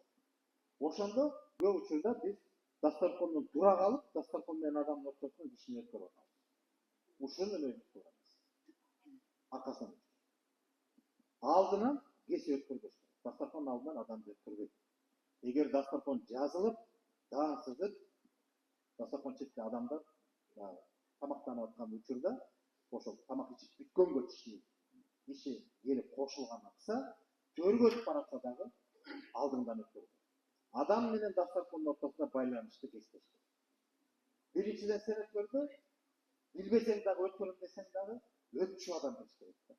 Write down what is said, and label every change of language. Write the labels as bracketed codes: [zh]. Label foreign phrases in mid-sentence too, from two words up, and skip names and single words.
[ky] Ошондо көп учурда биз дастаркондон тура калып, дастаркон менен адамдын ортосуна кишини өткөрүп атабыз. Ушуну өзүбүз кылабыз. Аркасынан. Алдынан кесе өткөрбөш. Дастархан алдынан адамды өткөрбөйт. Эгер дастархан жазылып, даан сызып, дастархан четте адамдар тамактанып аткан учурда, ошол тамак ичип бүткөнгө иши келип кошулган акса, төргө өтүп баратса дагы алдыңдан өткөрүлөт. Адам менен дастархандын ортосунда байланышты кестешти. Биринчиден сен өткөрдү, билбесең дагы өткөрөм десең дагы өтчү адам болуш керек.